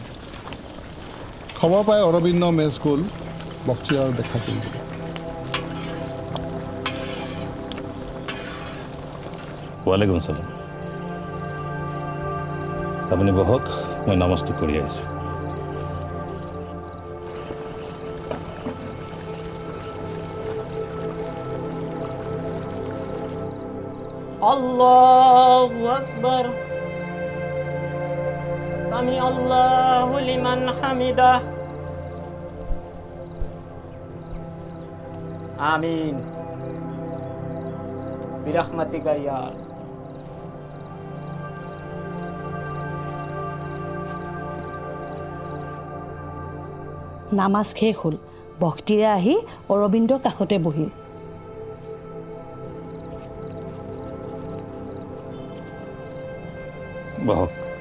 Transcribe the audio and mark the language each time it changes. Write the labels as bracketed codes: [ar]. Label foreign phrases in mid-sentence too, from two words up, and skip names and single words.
[as] খবৰ পাই অৰবিন্দ মেছ গ'ল বখতিয়াৰক দেখা কৰিবলৈ। [ar] وعليكم السلام. [as] আপুনি বহক, মই নামাজটো কৰি আহিছোঁ। [ar] الله أكبر. سمع الله لمن حمده. آمين برحمتك يا. [as] নামাজ শেষ হ'ল। ভক্তিৰে আহি অৰবিন্দৰ কাষতে বহিল। বহক।